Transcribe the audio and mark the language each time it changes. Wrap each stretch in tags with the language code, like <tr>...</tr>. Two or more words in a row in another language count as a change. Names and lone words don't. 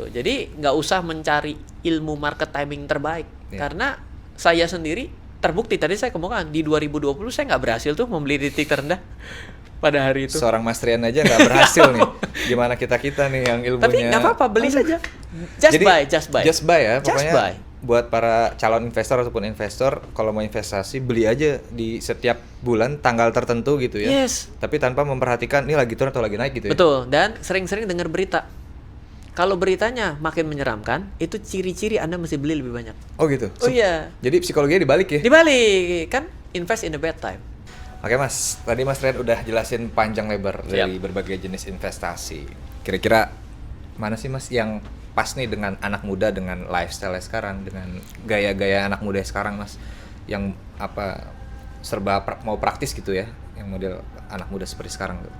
<id>Jadi nggak usah mencari ilmu market timing terbaik. Iya. Karena saya sendiri terbukti, tadi saya kemukakan di 2020 saya nggak berhasil tuh membeli di titik terendah pada hari itu. Seorang Mas Trian aja nggak berhasil nih. Gimana kita nih yang ilmunya. Tapi nggak apa-apa, beli saja.</id> <en>Just buy. Just buy ya.</en> <id>Just Pokoknya buy. buat para calon investor ataupun investor, kalau mau investasi beli aja di setiap bulan tanggal tertentu gitu ya. Yes. Tapi tanpa memperhatikan ini lagi turun atau lagi naik gitu ya. Betul. Dan sering-sering dengar berita. Kalau beritanya makin menyeramkan, itu ciri-ciri Anda mesti beli lebih banyak. Oh gitu. Oh iya. Jadi psikologinya dibalik ya. Dibalik, kan</id> <en>invest in the bad time.</en> <id>Oke Mas, tadi Mas Trian udah jelasin panjang lebar dari berbagai jenis investasi. Kira-kira mana sih Mas yang pas nih dengan anak muda, dengan lifestyle sekarang, dengan gaya-gaya anak muda sekarang Mas, yang apa serba mau praktis gitu ya, yang model anak muda seperti sekarang tuh.</id>